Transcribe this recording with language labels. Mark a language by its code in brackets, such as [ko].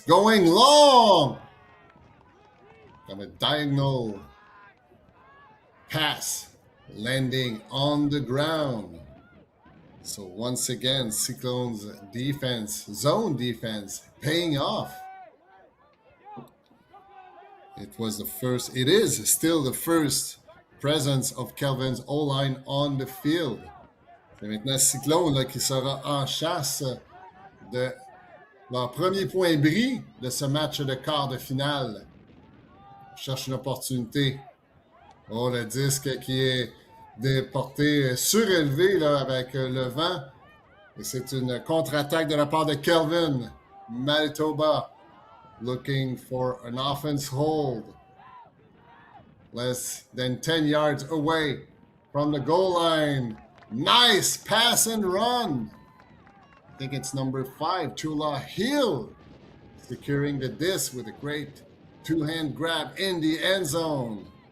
[en] Going long! Got a diagonal pass landing on the ground. So once again, Cyclone's defense, zone defense, paying off. It is still the first presence of Kelvin's O-line on the field. [fr] C'est maintenant Cyclone là, qui sera en chasse de leur premier point bris de ce match de quart de finale. Cherche une opportunité. Oh, le disque qui est de portée surélevée là, avec le vent. Et c'est une contre-attaque de la part de Kelvin. [en] Manitoba looking for an offense hold. Less than 10 yards away from the goal line. Nice pass and run. I think it's number 5, Chula Hill, securing the disc with a great two-hand grab in the end zone.